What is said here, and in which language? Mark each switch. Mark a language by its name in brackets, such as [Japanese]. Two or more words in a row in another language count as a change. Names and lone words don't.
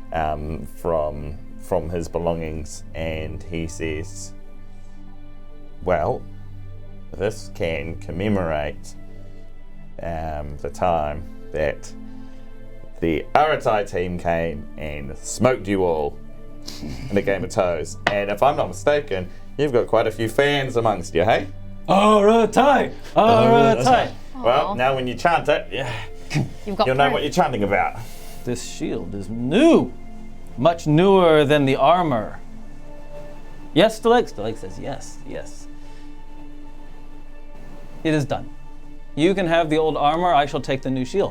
[English] From his belongings, and he says, well, this can commemorate the time that the Aratai team came and smoked you all in a game of toes. And if I'm not mistaken, you've got quite a few fans amongst you, hey? Aratai! Aratai! Well, now when you chant it, You've got you'll know proof. what you're chanting about. This shield is new. Much newer than the armor. Yes, Staleg? Staleg says yes, yes. It is done. You can have the old armor, I shall take the new shield.